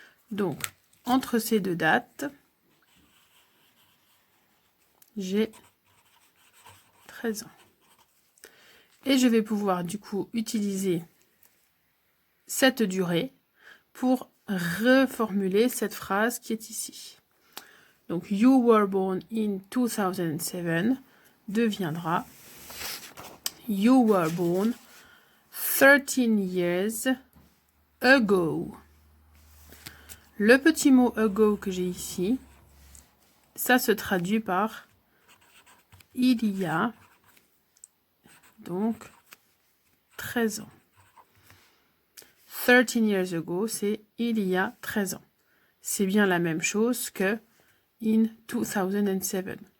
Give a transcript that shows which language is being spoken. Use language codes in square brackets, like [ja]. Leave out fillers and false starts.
[fr] Donc entre ces deux dates, j'ai 13 ans. Et je vais pouvoir du coup utiliser cette durée pour reformuler cette phrase qui est ici. [en] Donc, you were born in 2007 deviendra you were born 13 years ago. [fr] Le petit mot ago que j'ai ici, ça se traduit par il y a donc 13 ans. [en] 13 years ago, [fr] c'est il y a 13 ans. C'est bien la même chose que [en] in 2007.